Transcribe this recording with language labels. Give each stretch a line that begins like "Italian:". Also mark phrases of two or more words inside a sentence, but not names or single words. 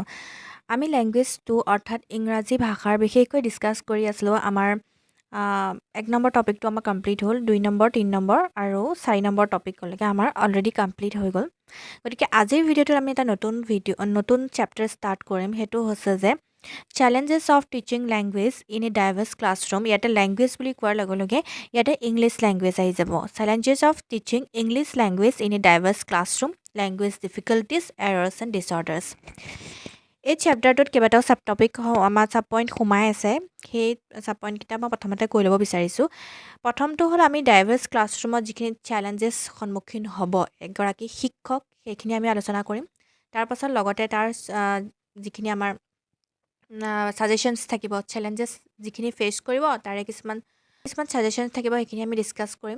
Assamese: আমি ল্যাঙ্গুৱেজ 2 অৰ্থাৎ ইংৰাজী ভাষাৰ বিশেষকৈ ডিসকাস কৰি আছিলোঁ। আমাৰ 1 নম্বৰ টপিকটো আমাৰ কমপ্লিট হ'ল, 2 নম্বৰ 3 নম্বৰ আৰু 4 নম্বৰ টপিকলৈকে আমাৰ
English: already complete
Assamese: হৈ গ'ল। গতিকে আজিৰ ভিডিঅ'টোত আমি এটা নতুন
English: chapter start
Assamese: কৰিম। সেইটো হৈছে যে
English: challenges of teaching language in a diverse classroom.
Assamese: ইয়াতে language বুলি কোৱাৰ লগে লগে ইয়াতে
English: English language
Assamese: আহি যাব।
English: challenges of teaching English language in a diverse classroom, language difficulties, errors and disorders.
Assamese: এই চেপ্টাৰটোত কেইবাটাও
English: sub topic
Assamese: আমাৰ
English: sub point
Assamese: সোমাই আছে। সেই
English: sub pointকেইটা
Assamese: মই প্ৰথমতে কৈ ল'ব বিচাৰিছোঁ। প্ৰথমটো হ'ল আমি
English: diverse classroomত
Assamese: যিখিনি চেলেঞ্জেছ সন্মুখীন হ'ব এগৰাকী শিক্ষক, সেইখিনি আমি আলোচনা কৰিম। তাৰ পাছত লগতে তাৰ যিখিনি আমাৰ সাজেশনছ থাকিব, চেলেঞ্জেছ যিখিনি ফেচ কৰিব তাৰে কিছুমান সাজেশনছ থাকিব, সেইখিনি আমি ডিসকাস কৰিম।